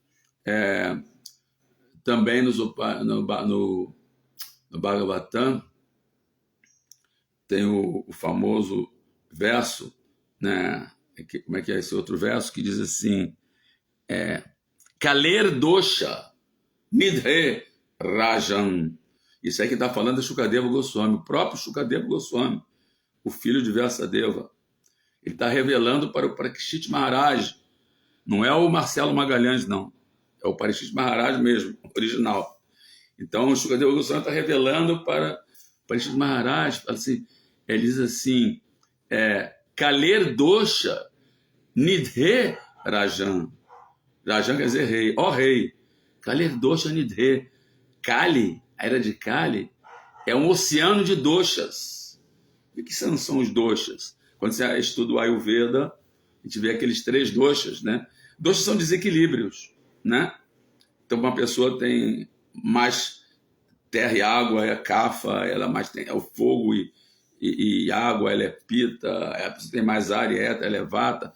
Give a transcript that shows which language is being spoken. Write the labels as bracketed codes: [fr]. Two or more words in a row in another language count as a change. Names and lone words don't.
[pt] Também no Bhagavatam tem o famoso verso, né? Como é que é esse outro verso? Que diz assim, [sa] Kaler dosha nidhe rajan. [pt] Isso aí que está falando é Shukadeva Goswami, o próprio Shukadeva Goswami, o filho de Vyasadeva. Ele está revelando para o Parikshit Maharaj, não é o Marcelo Magalhães, não, é o Parikshit Maharaj mesmo, original. Então o Shukadeva Goswami está revelando para o Parikshit Maharaj, assim, ele diz assim, [sa] Kaler dosha nidhe rajan. [pt] Rajan quer dizer rei, ó rei. [sa] Kaler dosha nidhe. [pt] Kali, a era de Kali, é um oceano de doshas. O que são os doshas? Quando você estuda o Ayurveda, a gente vê aqueles 3 doshas, né? Doshas são desequilíbrios, né? Então, uma pessoa tem mais terra e água, é Kapha, ela mais tem o fogo e água, ela é Pita, a pessoa tem mais ar e éter, ela é Vata.